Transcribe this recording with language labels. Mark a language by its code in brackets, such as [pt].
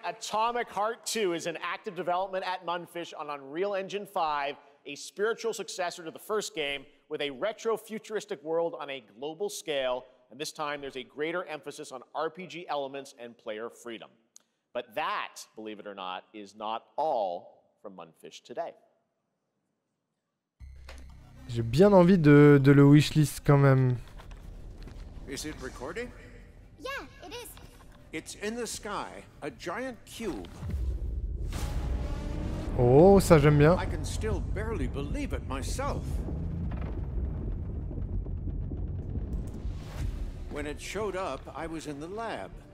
[en] Atomic Heart 2 is in active development at Munfish on Unreal Engine 5, a spiritual successor to the first game with a retro-futuristic world on a global scale. And this time, there's a greater emphasis on RPG elements and player freedom. But that, believe it or not, is not all from Munfish today. [fr] J'ai bien envie de le wishlist quand même. [en] Is it recording? Yeah, it is. It's in the sky, a giant cube. [fr] Oh, ça j'aime bien. [en] I can still barely believe it myself. When it showed up, I was in the lab.